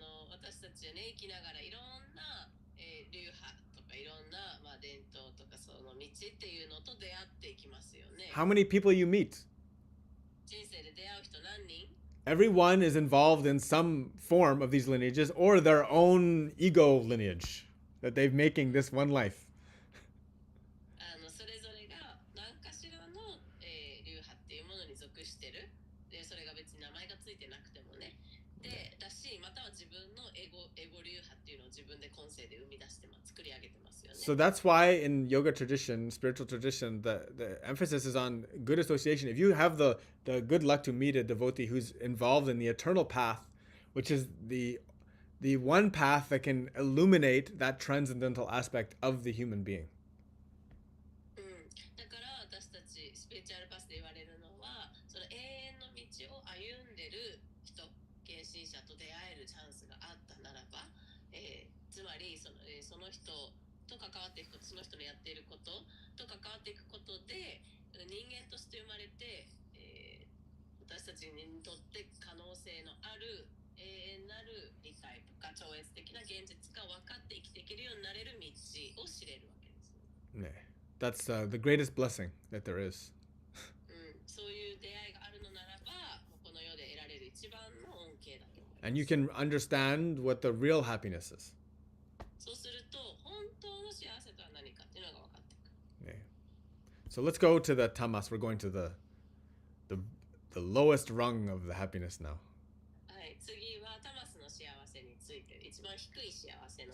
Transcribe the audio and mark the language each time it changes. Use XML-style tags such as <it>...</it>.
<ja>私たちはね、生きながらいろんな、流派とかいろんな、伝統とかその道っていうのと出会っていきますよね。</ja> <en>How many people you meet?</en> <ja>人生で出会う人何人？</ja> <en>Everyone is involved in some form of these lineages or their own ego lineage that they're making this one life.</en> <ja>それぞれが何かしらの、流派っていうものに属してる。で、それが別に名前がついてなくてもね。で、だし、または自分のエゴ流派っていうのを自分で今世で生み出して作り上げてますよね。</ja> <en>So that's why in yoga tradition, spiritual tradition, the emphasis is on good association. If you have the good luck to meet a devotee who's involved in the eternal path, which is the one path that can illuminate that transcendental aspect of the human being.</en> <ja>だから私たちスピリチュアルパスで言われるのは、その永遠の道を歩んでる人、献身者と出会えるチャンスがあったならば、つまりその人と関わっていくこと、その人のやっていることと関わっていくことで、人間として生まれて、私たちにとって可能性のある永遠なる理解とか超越的な現実が分かって生きていけるようになれる道を知れるわけですね。</ja> <en>That's the greatest blessing that there is.</en> <ja>そういう出会いがあるのならば、もうこの世で得られる一番の恩恵だと思います。</ja> <en>And you can understand what the real happiness is.</en> <ja>そうすると、本当の幸せとは何かっていうのが分かってくる。</ja> <en>So let's go to the tamas. We're going to the lowest rung of the happiness now.</en> <ja>はい、次はタマスの幸せについて、一番低い幸せの</ja>